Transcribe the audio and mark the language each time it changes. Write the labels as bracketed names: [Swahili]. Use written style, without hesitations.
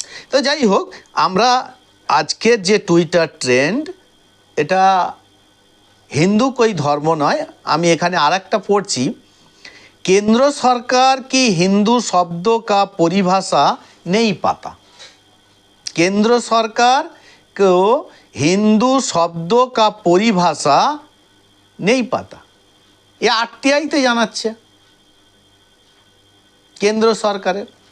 [Bangla] তো যাই হোক, আমরা আজকের যে টুইটার ট্রেন্ড, এটা হিন্দু कोई ধর্ম নয়। আমি এখানে আরেকটা পড়ছি, [Hindi] केंद्र सरकार की हिंदू शब्दों का परिभाषा नहीं पाता। केंद्र सरकार को हिंदू शब्दों का परिभाषा नहीं पाता। [Bangla] ये आरटीआईতে জানাচ্ছে কেন্দ্র সরকারের।